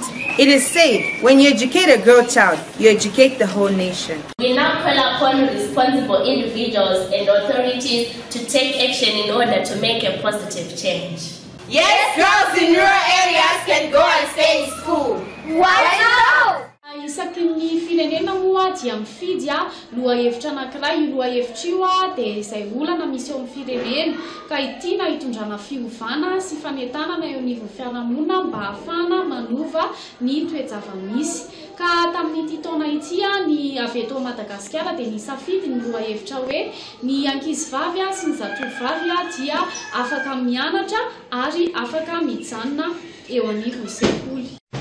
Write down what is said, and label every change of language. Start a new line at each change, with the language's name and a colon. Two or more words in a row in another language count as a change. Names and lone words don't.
English: It is said, when you educate a girl child, you educate the whole nation. We now call upon responsible individuals and authorities to take action in order to make a positive change. Yes, girls in rural areas can go and stay in school. Why not?
Malagasy: Isaky ny firenena moa dia mifidy lohahevitra anankiray. Io lohahevitra io dia izay olana misy eo amin'ny firenena ka itiana hitondrana fiovana sy fanentanana eo anivon'ny fiarahamonina mba ahafahana manova ny toe-java-misy. Ka tamin'ity taona ity ny avy eto Madagasikara dia nisafidy ny lohahevitra hoe ny ankizivavy sy ny zatovovavy dia afaka mianatra ary afaka mijanona eo anivon'ny sekoly.